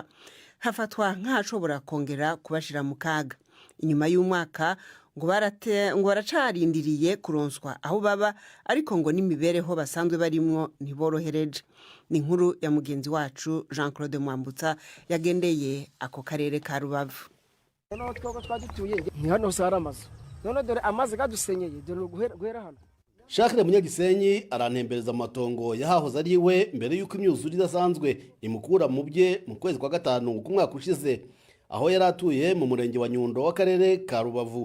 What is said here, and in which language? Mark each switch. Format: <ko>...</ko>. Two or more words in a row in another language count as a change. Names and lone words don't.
<rn>Hafatwa nk'ahashobora kongera kubashira mu kaga. Inyuma y'umwaka ngo baracarindiriye kuronswa aho baba, ariko ngo n'imibereho basanzwe barimwo ntiborohereje. Ni inkuru ya mugenzi wacu Jean Claude Mwambutsa yagendeye ako karere ka Rubavu.</rn> <rw>Noneho twego twadutuye ni hano hose hari amazu, none dore amazi gadusenyeye, dore guhera hano. Shakire Munyagisenyi arantembereza amatongo yahahoze ari iwe mbere y'uko imyuzure idasanzwe imukura mu bye mu kwezi kwa gatanu k'umwaka ushize, aho yari atuye mu murenge wa Nyundo w'akarere ka Rubavu.</rw>